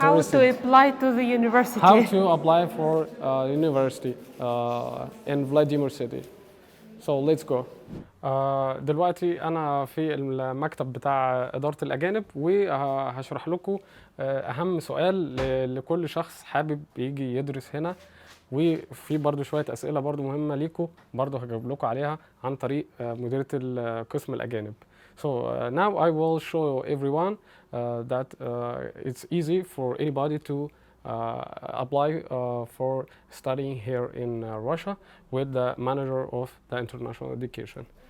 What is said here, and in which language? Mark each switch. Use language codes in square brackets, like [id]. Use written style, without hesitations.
[en] How to apply to the university? How to apply for university in Vladimir City. So let's go. [ar] دلوقتي أنا في المكتب بتاع إدارة الأجانب، وهشرح لكم أهم سؤال لكل شخص حابب يجي يدرس هنا، وفي برضو شوية أسئلة برضو مهمة ليكم برضو هجاوب لكم عليها عن طريق مديرية القسم الأجانب. [en] So now I will show everyone that it's easy for anybody to apply for studying here in Russia with the manager of the international education.